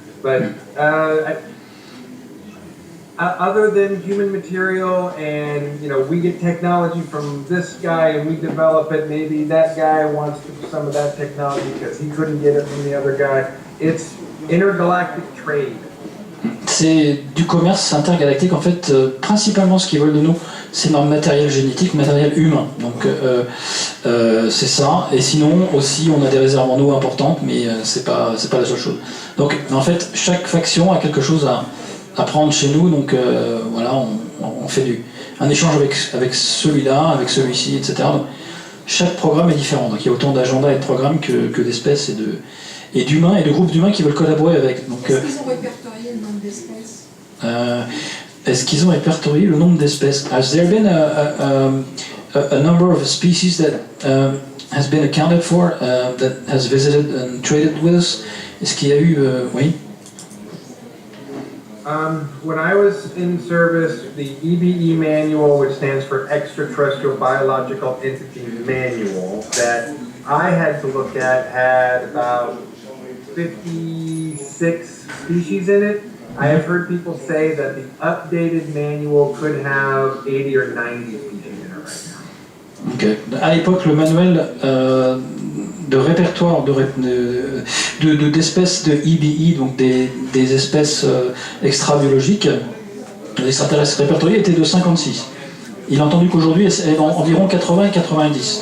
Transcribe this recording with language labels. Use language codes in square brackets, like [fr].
[en] But other than human material and, you know, we get technology from this guy and we develop it, maybe that guy wants some of that technology because he couldn't get it from the other guy. It's intergalactic trade. [fr] C'est du commerce intergalactique en fait. Principalement, ce qu'ils veulent de nous, c'est notre matériel génétique, matériel humain. Donc c'est ça. Et sinon aussi, on a des réserves en eau importantes, mais c'est pas la seule chose. Donc en fait, chaque faction a quelque chose à prendre chez nous. Donc voilà, on fait un échange avec celui-là, avec celui-ci, etc. Donc, chaque programme est différent. Donc il y a autant d'agendas et de programmes que d'espèces et d'humains et de groupes d'humains qui veulent collaborer avec. Donc, est-ce qu'ils ont répertorié le nombre d'espèces? Est-ce qu'ils ont répertorié le nombre d'espèces? [en] Has there been a number of species that has been accounted for, that has visited and traded with us? [fr] Est-ce qu'il y a eu... oui? [en] When I was in service, the EBE manual, which stands for Extraterrestrial Biological Entities Manual, that I had to look at had about 56 species in it. I have heard people say that the updated manual could have 80 or 90 species in it right now. Okay. [fr] À l'époque, le manuel de répertoire d'espèces de EBE, donc des espèces extra-biologiques, les extraterrestres répertoriés était de 56. Il a entendu qu'aujourd'hui, elle est environ 80 et 90.